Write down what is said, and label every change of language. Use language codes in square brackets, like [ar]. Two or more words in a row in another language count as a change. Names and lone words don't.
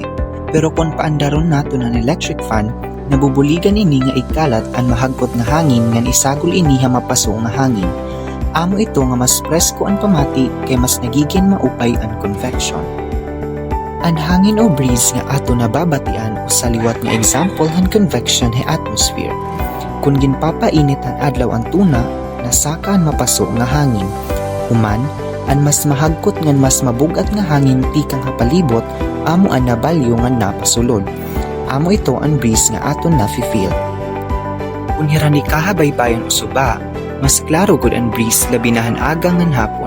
[war] Pero kung paandaron nato ng [en] electric fan, [war] nabubuligan ini nga ikalat an mahagot nga hangin ngan isagol ini ha mapasu nga hangin. Amo ito nga mas presko ang pamati kay mas nagiging maupay ang convection. Ang hangin o breeze nga ato nababatian o sa liwat nga example han convection he atmosphere. Kung ginpapainit ang adlaw ang tuna, nasaka ang mapaso nga hangin. Human, ang mas mahagkot ngan mas mabugat nga hangin tikang hapalibot, amo ang nabalyo nga napasulod. Amo ito ang breeze nga ato nafi-feel. Kung hirani kahabaybayan o suba, mas klaro gud ang breeze labi na hanagang ngan hapon.